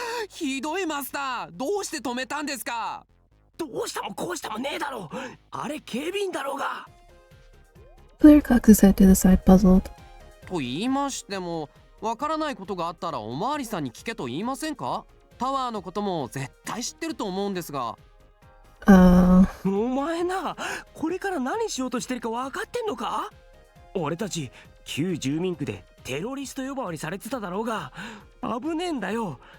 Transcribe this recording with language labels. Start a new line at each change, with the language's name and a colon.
Japanese: ひどいマスター、どうして止めたんですか？どうしたもこうしたもねえだろう。あれ警備員だろうが。
English: Clear cocks his head to the side, puzzled.
Japanese: と言いましても、わからないことがあったらおまわりさんに聞けと言いませんか？タワーのことも絶対知ってると思うんですが。お前な、これから何しようとしてるか分かってんのか？俺たち旧住民区でテロリスト呼ばわりされてただろうが、危ねえんだよ。